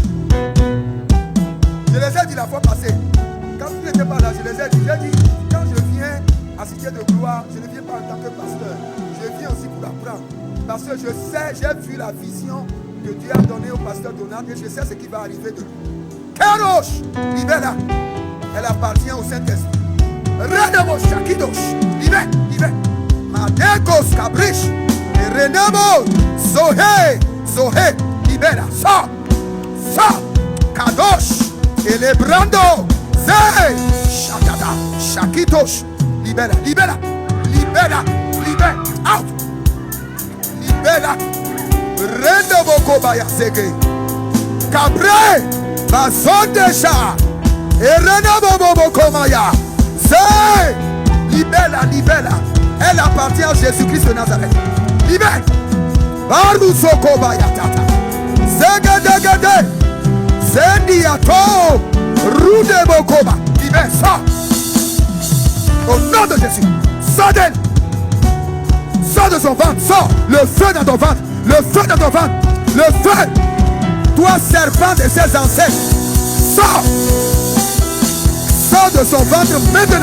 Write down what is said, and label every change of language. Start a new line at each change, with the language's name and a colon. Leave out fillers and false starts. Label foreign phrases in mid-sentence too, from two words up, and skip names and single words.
French: Je les ai dit la fois passée. Quand tu n'étais pas là, je les ai dit. J'ai dit, quand je viens à Cité de Gloire, je ne viens pas en tant que pasteur. Je viens aussi pour apprendre. Parce que je sais, j'ai vu la vision que Dieu a donnée au pasteur Donald et je sais ce qui va arriver de lui. Kérosh, libère-la. Elle appartient au Saint-Esprit. Redemo Shakidosh, libère. Madekos Kabrish. Renamo, Zoé, libera, sort, Kadosh, Elebrando, Zé, Shakada, Shakitos, libera, out, libera, Renamo Kobaya Sege, Cabre, Bazondeja, et Renamo Bobo Komaya, Zé, libera, Elle appartient à Jésus-Christ de Nazareth. Libère. Barusoko bayatata. Zegedegede. Zendiato. Rudebokoba. Libère. Sors. Au nom de Jésus. Sors d'elle. Sors de son ventre. Sors. Le feu dans ton ventre. Le feu dans ton ventre. Le feu. Toi, serpent de ses ancêtres. Sors. Sors de son ventre maintenant.